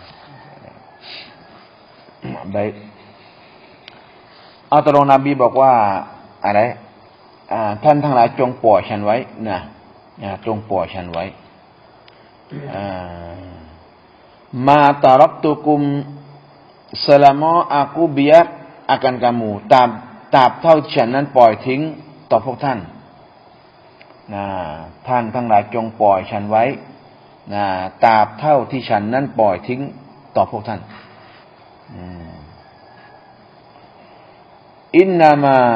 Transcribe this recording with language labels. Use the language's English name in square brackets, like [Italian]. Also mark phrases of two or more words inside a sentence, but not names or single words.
[Thai] ได้ตกลงนบีบอกว่าอะไรท่านทั้งหลายจงปล่อยฉันไว้นะจงปล่อยฉันไว้ [Arabic] ما تركتكم [Malay] selama aku biar akan kamu [Thai] ตราบเท่าฉันนั้นปล่อยทิ้งต่อพวกท่านท่านทั้งหลายจงปล่อยฉันไว้ตราบเท่าที่ฉันนั้นปล่อยทิ้งต่อพวกท่านอินนามา